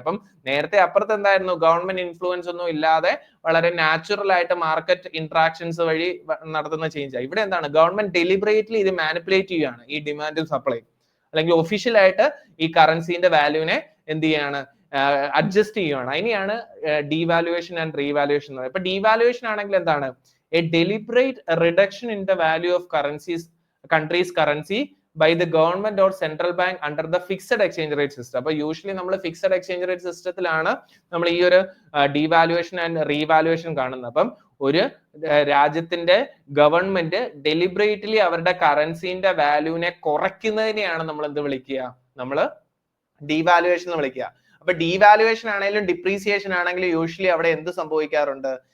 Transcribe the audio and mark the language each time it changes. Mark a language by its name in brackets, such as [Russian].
[Malayalam] അപ്പം നേരത്തെ അപ്പുറത്ത് എന്തായിരുന്നു? ഗവൺമെന്റ് ഇൻഫ്ലുവൻസ് ഒന്നും ഇല്ലാതെ വളരെ നാച്ചുറൽ ആയിട്ട് മാർക്കറ്റ് ഇന്ററാക്ഷൻസ് വഴി നടത്തുന്ന ചേഞ്ച്. ഇവിടെ എന്താണ്? ഗവൺമെന്റ് ഡെലിബറേറ്റ്ലി ഇത് മാനിപ്പുലേറ്റ് ചെയ്യുകയാണ്, ഈ ഡിമാൻഡും സപ്ലൈ അല്ലെങ്കിൽ ഒഫീഷ്യൽ ആയിട്ട് ഈ കറൻസിന്റെ വാല്യൂവിനെ എന്ത് ചെയ്യാണ്? അഡ്ജസ്റ്റ് ചെയ്യുകയാണ്. അതിനെയാണ് ഡീവാലുവേഷൻ ആൻഡ് റീവാലുവേഷൻ എന്ന് പറയുന്നത്. ഇപ്പൊ ഡീവാലുവേഷൻ ആണെങ്കിൽ എന്താണ്? [English] A deliberate reduction in the value of country's currency by the government or central bank under the fixed exchange rate system. [Malayalam] അപ്പൊ യൂഷ്വലി നമ്മൾ ഫിക്സഡ് എക്സ്ചേഞ്ച് റേറ്റ് സിസ്റ്റത്തിലാണ് നമ്മൾ ഈ ഒരു ഡീവാലുവേഷൻ ആൻഡ് റീവാലുവേഷൻ കാണുന്നത്. അപ്പം ഒരു രാജ്യത്തിന്റെ ഗവൺമെന്റ് ഡെലിബറേറ്റ്ലി അവരുടെ കറൻസിന്റെ വാല്യൂവിനെ കുറയ്ക്കുന്നതിനെയാണ് നമ്മൾ എന്ത് വിളിക്കുക? നമ്മൾ ഡീവാലുവേഷൻ എന്ന് വിളിക്കുക. അപ്പൊ ഡീവാലുവേഷൻ ആണെങ്കിലും ഡിപ്രീസിയേഷൻ ആണെങ്കിലും യൂഷ്വലി അവിടെ എന്ത് സംഭവിക്കാറുണ്ട്?